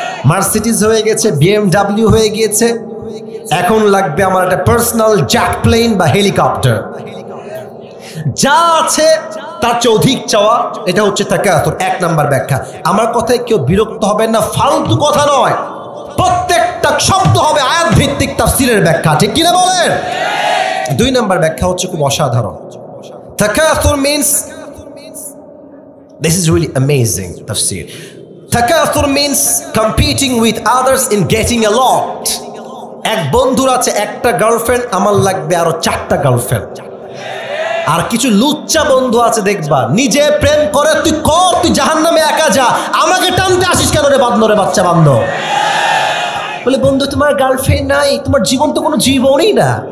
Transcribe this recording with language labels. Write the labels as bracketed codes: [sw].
[bn] Mercedes হয়ে গেছে, BMW হয়ে গিয়েছে, এখন লাগবে আমার একটা পার্সোনাল জ্যাট প্লেন বা হেলিকপ্টার। যা আছে তার চেয়ে অধিক চাওয়া, এটা হচ্ছে তাকাসুর। 1 নাম্বার ব্যাখ্যা। আমার কথায় কেউ বিরক্ত হবেন না, ফালতু কথা নয়, প্রত্যেকটা শব্দ হবে আয়াত ভিত্তিক তাফসীরের ব্যাখ্যা, ঠিক কিনা বলেন? 2 নাম্বার ব্যাখ্যা হচ্ছে খুব অসাধারণ। [en] তাকাসুর means, this is really amazing tafsir. Takathur means competing with others in getting a lot. [bn] এক বন্ধুর আছে একটা গার্লফ্রেন্ড, আমার লাগবে আরো 4টা গার্লফ্রেন্ড। আর কিছু লুচ্চা বন্ধু আছে দেখবা, নিজে প্রেম করে, তুই কর, তুই জাহান্নামে একা যা, আমাকে টানতে আসিস কেন রে বান্দরে বাচ্চা বান্ধ। বলে বন্ধু তোমার গার্লফ্রেন্ড নাই, তোমার জীবন তো কোনো জীবনই না।